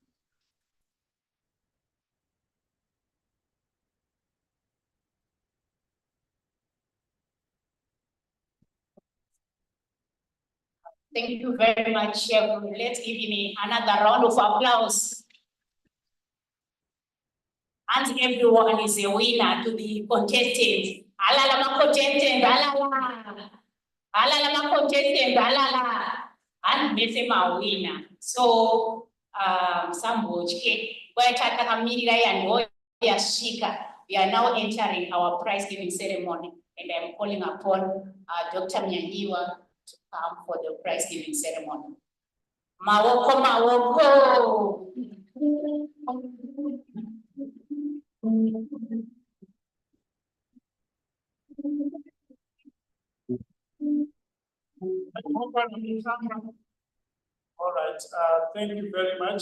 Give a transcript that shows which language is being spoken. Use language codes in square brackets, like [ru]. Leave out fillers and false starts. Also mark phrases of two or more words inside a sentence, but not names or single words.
[en] Thank you very much, Chef. Let's give him another round of applause. And everyone is a winner to the contestants. [sn] Alala ma contestant, alala. Alala ma contestant, alala. [en] And [sn] mese ma [en] winner. So, Sambochke, Waitaka Kamirira and Yashika. We are now entering our prize giving ceremony, and I'm calling upon Dr. Myangiwa to come for the prize giving ceremony. [sn] Mawoko, mawoko. [en] All right, thank you very much.